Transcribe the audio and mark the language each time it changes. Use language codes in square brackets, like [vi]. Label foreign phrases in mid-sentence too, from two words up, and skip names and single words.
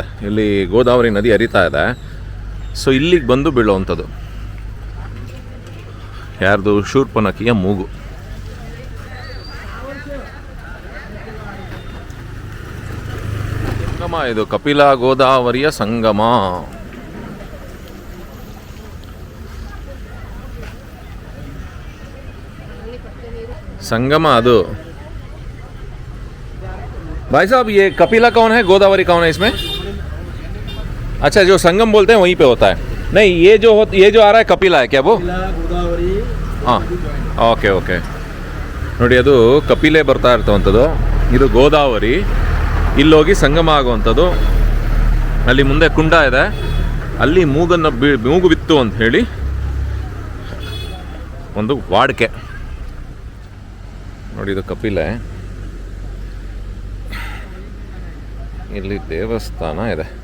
[kn] ಇಲ್ಲಿ ಗೋದಾವರಿ ನದಿ ಹರಿತಾ ಇದೆ, ಸೊ ಇಲ್ಲಿಗೆ ಬಂದು ಬೀಳುವಂಥದ್ದು ಯಾರ್ದು? ಶೂರ್ಪನಖಿಯ ಮೂಗು. ಸಂಗಮ ಇದು, ಕಪಿಲ ಗೋದಾವರಿಯ ಸಂಗಮ. ಸಂಗಮ ಅದು [hi] भाई साहब, ये कपिला कौन है, गोदावरी कौन है इसमें? अच्छा, जो संगम बोलते हैं वहीं पे होता है। नहीं, ये जो आ रहा है कपिला है क्या वो? गोदावरी. हाँ, [en] okay okay. [kn] ನೋಡಿ ಅದು ಕಪಿಲೆ ಬರ್ತಾ ಇರ್ತವಂಥದ್ದು, ಇದು ಗೋದಾವರಿ. ಇಲ್ಲೋಗಿ ಸಂಗಮ ಆಗುವಂಥದ್ದು. ಅಲ್ಲಿ ಮುಂದೆ ಕುಂಡ ಇದೆ, ಅಲ್ಲಿ ಮೂಗು ಬಿತ್ತು ಅಂತ ಹೇಳಿ ಒಂದು ವಾಡಿಕೆ. ನೋಡಿ ಇದು ಕಪಿಲೆ, ಇಲ್ಲಿ ದೇವಸ್ಥಾನ ಇದೆ.